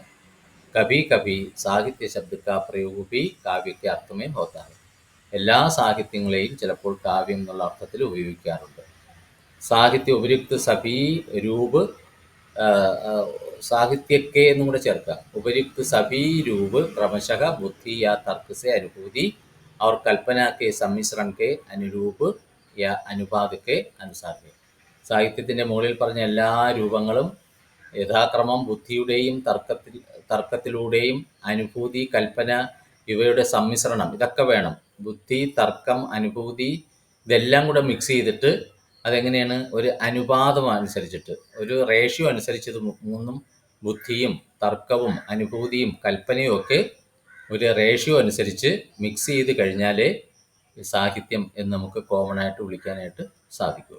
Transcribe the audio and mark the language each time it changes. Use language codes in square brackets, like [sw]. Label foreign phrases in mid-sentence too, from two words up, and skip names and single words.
[hi] कभी कभी साहित्य शब्द का प्रयोग भी काव्य के अर्थ में होता है. [ml] എല്ലാ സാഹിത്യങ്ങളെയും ചിലപ്പോൾ കാവ്യം എന്നുള്ള അർത്ഥത്തിൽ ഉപയോഗിക്കാറുണ്ട്. [hi] साहित्य उपयुक्त सभी रूप साहित्य के [ml] എന്നും കൂടെ ചേർക്കാം. [hi] उपयुक्त सभी रूप क्रमशः बुद्धि या तर्क से अनुभूति और कल्पना के सम्मिश्रण के अनुरूप या अनुपात के अनुसार है. [ml] സാഹിത്യത്തിൻ്റെ മുകളിൽ പറഞ്ഞ എല്ലാ രൂപങ്ങളും യഥാക്രമം ബുദ്ധിയുടെയും തർക്കത്തിലൂടെയും അനുഭൂതി, കൽപ്പന ഇവയുടെ സമ്മിശ്രണം ഇതൊക്കെ വേണം. ബുദ്ധി, തർക്കം, അനുഭൂതി ഇതെല്ലാം കൂടെ മിക്സ് ചെയ്തിട്ട് അതെങ്ങനെയാണ് ഒരു അനുപാതം അനുസരിച്ചിട്ട്, ഒരു റേഷ്യോ അനുസരിച്ച് ഇത് മൂന്നും ബുദ്ധിയും തർക്കവും അനുഭൂതിയും കൽപ്പനയും ഒക്കെ ഒരു റേഷ്യോ അനുസരിച്ച് മിക്സ് ചെയ്ത് കഴിഞ്ഞാലേ സാഹിത്യം എന്ന് നമുക്ക് കോമൺ ആയിട്ട് വിളിക്കാനായിട്ട് സാധിക്കുള്ളൂ.